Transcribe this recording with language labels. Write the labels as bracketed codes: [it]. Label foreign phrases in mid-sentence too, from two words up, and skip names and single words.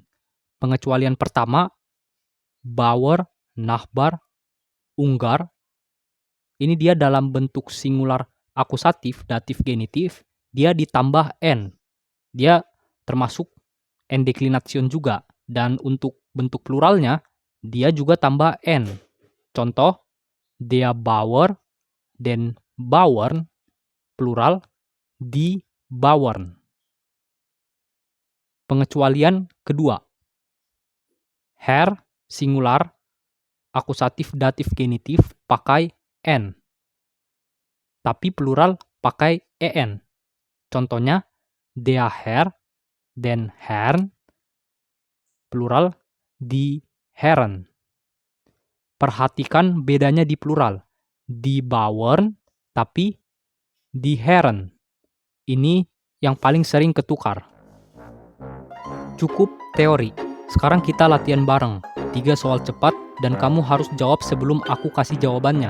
[id] Pengecualian pertama, [de] Bauer, Nachbar, Unggar. [id] Ini dia dalam bentuk singular akusatif, datif, genitif, dia ditambah n. Dia termasuk Endeklination juga. Dan untuk bentuk pluralnya, dia juga tambah n. Contoh, [de] der Bauer, den Bauern, plural, die Bauern. [id] Pengecualian kedua. Herr, singular, akusatif, datif, genitif, pakai n. Tapi plural pakai en. Contohnya, [de] der Herr, den Herrn, plural, die Herren. [id] Perhatikan bedanya di plural. [de] Die Bauern, tapi die Herren. [id] Ini yang paling sering ketukar. Cukup teori. Sekarang kita latihan bareng. 3 soal cepat dan kamu harus jawab sebelum aku kasih jawabannya.